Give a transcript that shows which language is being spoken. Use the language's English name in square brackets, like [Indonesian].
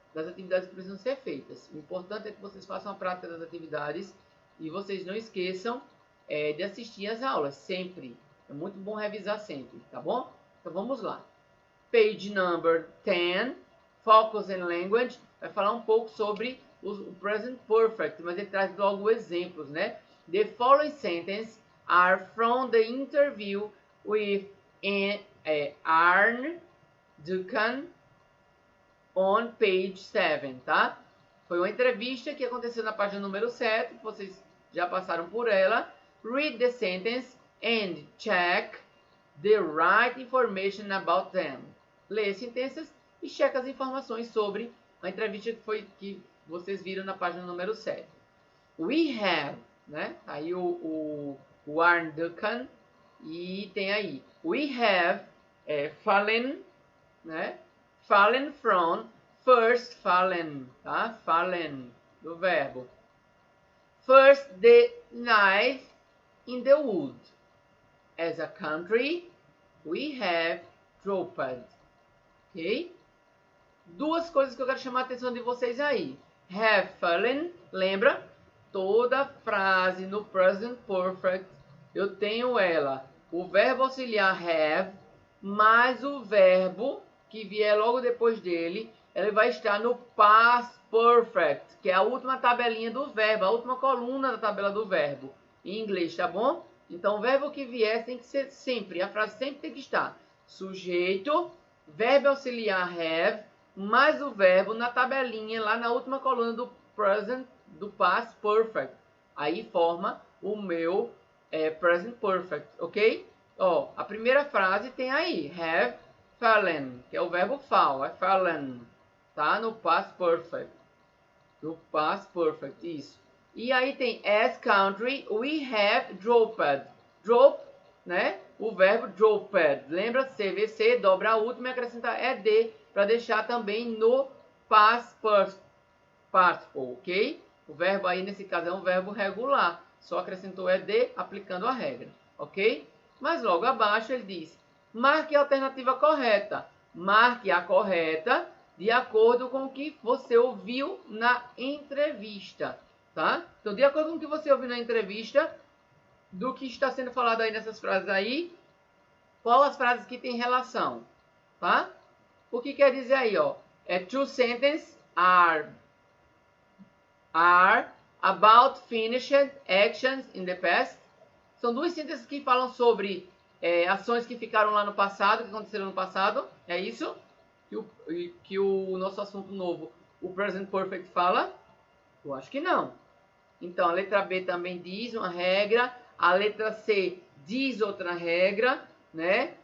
[Portuguese] Das atividades que precisam ser feitas. O importante é que vocês façam a prática das atividades e vocês não esqueçam de assistir às aulas, sempre. É muito bom revisar sempre, tá bom? Então vamos lá. [English] Page number 10, [Portuguese] Focus and Language, vai falar um pouco sobre o Present Perfect, mas ele traz logo exemplos, né? [English] The following sentences are from the interview with Arne Duncan on page 7, tá? [Portuguese] Foi uma entrevista que aconteceu na página número 7, que vocês já passaram por ela. [English] Read the sentence and check the right information about them. [Portuguese] Lê as sentenças e checa as informações sobre a entrevista que vocês viram na página número 7. [English] We have, [Portuguese] né? Aí o Arne Duncan e tem aí. [English] We have fallen, né? Fallen from, first fallen, tá? [Portuguese] Fallen, do verbo. [English] First the knife in the wood. As a country, we have dropped. Ok? [Portuguese] Duas coisas que eu quero chamar a atenção de vocês aí. [English] Have fallen, [Portuguese] lembra? Toda frase no present perfect, eu tenho ela. O verbo auxiliar have, mais o verbo que vier logo depois dele, ele vai estar no past perfect, que é a última tabelinha do verbo, a última coluna da tabela do verbo, em inglês, tá bom? Então, o verbo que vier tem que ser sempre, a frase sempre tem que estar sujeito, verbo auxiliar have, mais o verbo na tabelinha, lá na última coluna do present, do past perfect. Aí forma o meu present perfect, ok? Ó, a primeira frase tem aí, [English] have fallen, [Portuguese] que é o verbo fall, é fallen, tá? No past perfect. No past perfect, isso. E aí tem [English] as country, we have dropped. [Portuguese] Drop, né? O verbo dropped. Lembra? CVC, dobra a última e acrescentar ed para deixar também no past participle, ok? O verbo aí, nesse caso, é um verbo regular. Só acrescentou ed aplicando a regra, ok? Mas logo abaixo ele diz, marque a alternativa correta. Marque a correta de acordo com o que você ouviu na entrevista, tá? Então, de acordo com o que você ouviu na entrevista, do que está sendo falado aí nessas frases aí, qual as frases que tem relação, tá? O que quer dizer aí, ó? [English] Two sentences are are about finished actions in the past. [Portuguese] São duas sentenças que falam sobre ações que ficaram lá no passado, que aconteceram no passado. É isso que o nosso assunto novo, o Present Perfect, fala? Eu acho que não. Então, a letra B também diz uma regra. A letra C diz outra regra, né?